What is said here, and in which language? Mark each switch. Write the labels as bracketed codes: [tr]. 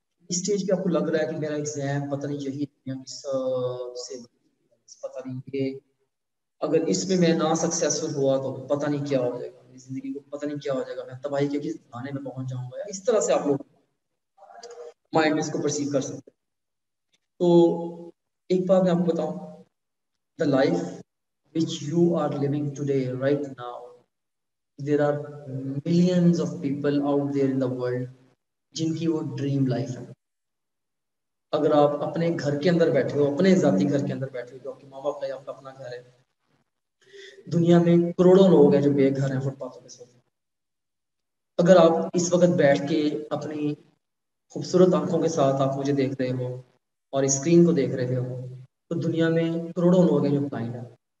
[hi] इस स्टेज पे आपको लग रहा है कि मेरा एग्जाम पता नहीं यही दुनिया की सबसे पता नहीं ये, अगर इसमें मैं ना सक्सेसफुल हुआ तो पता नहीं क्या हो जाएगा मेरी जिंदगी को, पता नहीं क्या हो जाएगा, मैं तबाही के किस खाने में पहुंच जाऊंगा, या इस तरह से आप लोग माइंड में इसको परसीव कर सकते हैं। तो एक बात मैं आपको बताऊं, [en] the life which you are living today right now, there are millions of people out there in the world [hi] जिनकी वो ड्रीम लाइफ है। अगर आप अपने घर के अंदर बैठे हो, अपने जाती घर के अंदर बैठे हो, जो आपके माँ बाप का या आपका अपना घर है, दुनिया में करोड़ों लोग हैं जो बेघर हैं, फुटपाथों पे सोते हैं। अगर आप इस वक्त बैठ के अपनी खूबसूरत आंखों के साथ आप मुझे देख रहे हो और स्क्रीन को देख रहे हो, तो दुनिया में करोड़ों लोग हैं जो ब्लाइंड हैं।